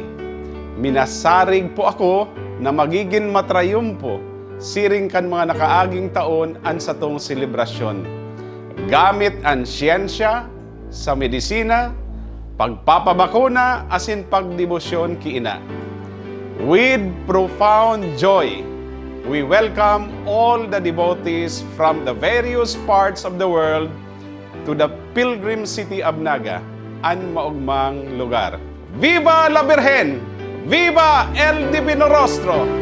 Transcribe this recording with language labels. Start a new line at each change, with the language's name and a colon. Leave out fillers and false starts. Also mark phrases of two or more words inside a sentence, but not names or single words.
Bikol: Minasarig po ako na magiging matrayumpo siring kan mga nakaaging taon an satong selebrasyon. Gamit ang siyensya sa medisina, pagpapabakuna asin pagdebosyon ki ina.
English: With profound joy, we welcome all the devotees from the various parts of the world to the Pilgrim City of Naga,
Bikol: ang maugmang lugar.
Spanish: Viva la Virgen! Viva el Divino Rostro!